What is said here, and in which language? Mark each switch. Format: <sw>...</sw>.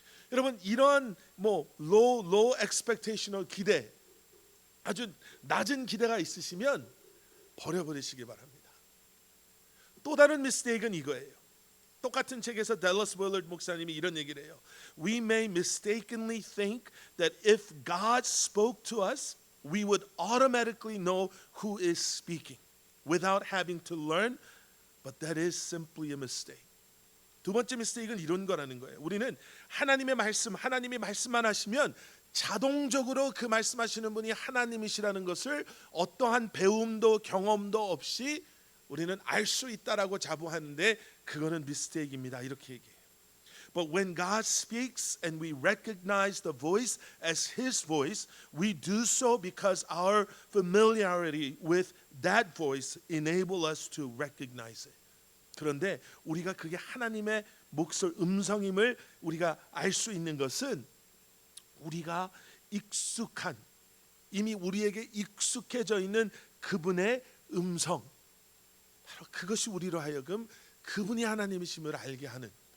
<ko>여러분 이런</ko> <en>low expectational</en> <ko>기대, 아주 낮은 기대가 있으시면 버려버리시기 바랍니다. 또 다른 미스테이크는 이거예요. 똑같은 책에서 댈러스 윌러드 목사님이 이런 얘기를 해요.</ko> <en>We may mistakenly think that if God spoke to us, we would automatically know who is speaking without having to learn, but that is simply a mistake.</en> <ko>두 번째 미스테이크는 이런 거라는 거예요. 우리는 하나님이 말씀만 하시면 자동적으로 그 말씀하시는 분이 하나님이시라는 것을 어떠한 배움도 경험도 없이 우리는 알 수 있다라고 자부하는데 그거는 미스테이크입니다. 이렇게 얘기해요.</ko> <en>But when God speaks and we recognize the voice as His voice, we do so because our familiarity with that voice enable us to recognize it.</en> <ko>그런데 우리가 그게 하나님의 목소리 음성임을 우리가 알 수 있는 것은 우리가 익숙한 이미 우리에게 익숙해져 있는 그분의 음성, 바로 그것이 우리로 하여금 그분이 하나님이심을 알게 하는.</ko>